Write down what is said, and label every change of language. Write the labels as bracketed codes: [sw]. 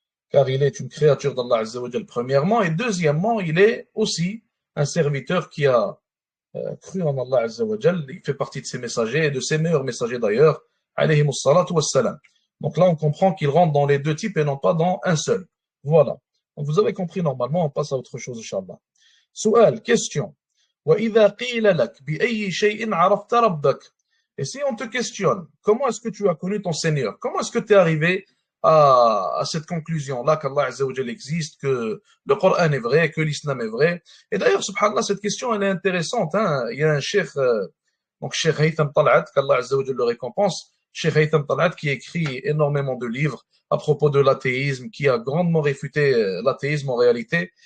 [fr] Car il est une créature d'Allah Azza wa Jal, premièrement, et deuxièmement, il est aussi un serviteur qui a cru en Allah Azza wa Jal. Il fait partie de ses messagers et de ses meilleurs messagers d'ailleurs, alayhimus salatu wassalam. Donc là, on comprend qu'il rentre dans les deux types et non pas dans un seul. Voilà. Donc vous avez compris normalement, on passe à autre chose, Inch'Allah. Soual, question. [ar] وإذا قيل لك بأي شيء عرفت ربك. [fr] Et si on te questionne, comment est-ce que tu as connu ton Seigneur? Comment est-ce que tu es arrivé à cette conclusion-là qu'Allah Azza wa Jal existe, que le Coran est vrai, que l'islam est vrai? Et d'ailleurs, subhanallah, cette question, elle est intéressante. Hein? Il y a un cheikh, donc Cheikh Haytham Tal'at, qu'Allah Azza wa Jal le récompense, Cheikh Haytham Tal'at, qui écrit énormément de livres à propos de l'athéisme, qui a grandement réfuté l'athéisme en réalité.